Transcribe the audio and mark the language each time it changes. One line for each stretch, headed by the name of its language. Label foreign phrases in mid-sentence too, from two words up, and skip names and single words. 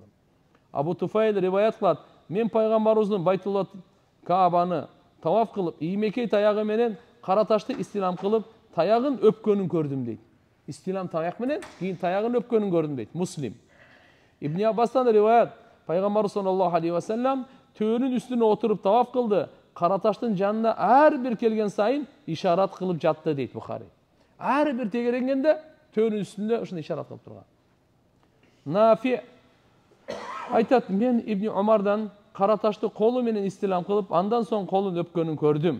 Kyrgyz: Абу Туфайл риваят кылат. Мен пайгамбарыбыздын Байтулла Каабаны таваф кылып, иймекей таягы менен кара ташты истилам кылып, таягын өпкөнүн көрдүм дейт. Истилам таяк менен, кийин таягын өпкөнүн көрдүм дейт. Муслим. Ибн Аббастан риваят. Пайгамбар
Arabic: صلى الله عليه وسلم
Kyrgyz: төөнүн үстүнө отуруп таваф кылды. Кара таштын жанына ар бир келген сайын ишарат кылып жатты дейт Бухари. Ар бир тегеренгенде төөнүн үстүндө ушуну ишарат кылып турган. Нафи айтат, мен Ибн Умардан кара ташты колу менен истилам кылып, андан соң колун өпкөнүн көрдүм.